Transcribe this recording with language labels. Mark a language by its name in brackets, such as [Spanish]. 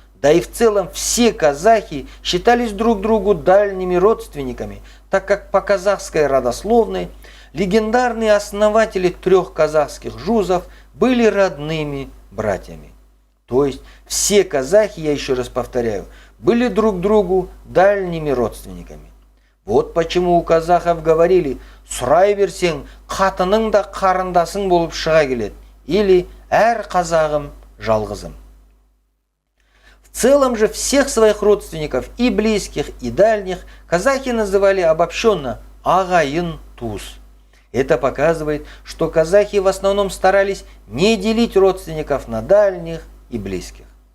[Russian] Да и в целом все казахи считались друг другу дальними родственниками, так как по казахской родословной легендарные основатели 3 казахских жузов были родными братьями. То есть все казахи, я еще раз повторяю, были друг другу дальними родственниками. Вот почему у казахов говорили [Kazakh] «Сұрай берсең, қатының да қарындасың болып шыға келеді» [Russian] или [Kazakh] «Әр қазағым жалғызым». [Russian] В целом же всех своих родственников, и близких, и дальних, казахи называли обобщенно ағайын туз. Это показывает, что казахи в основном старались не делить родственников на дальних и близких.